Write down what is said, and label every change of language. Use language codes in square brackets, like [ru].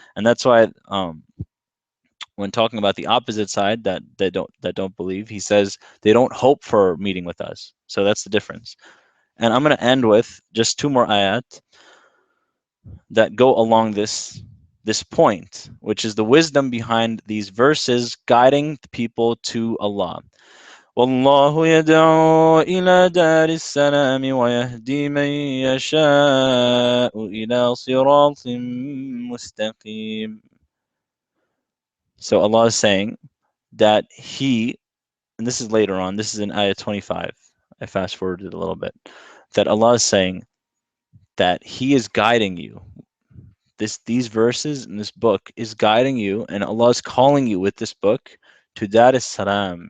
[en] And that's why when talking about the opposite side that don't believe, He says they don't hope for meeting with us. So that's the difference. And I'm going to end with just two more ayat that go along this point, which is the wisdom behind these verses guiding the people to Allah. [ar] والله يدعو إلى دار السلام ويهدي من يشاء إلى صراط مستقيم. [en] So Allah is saying that He, and this is later on, this is in ayah 25, I fast forwarded a little bit, that Allah is saying that He is guiding you. These verses in this book is guiding you, and Allah is calling you with this book to Dar es Salam.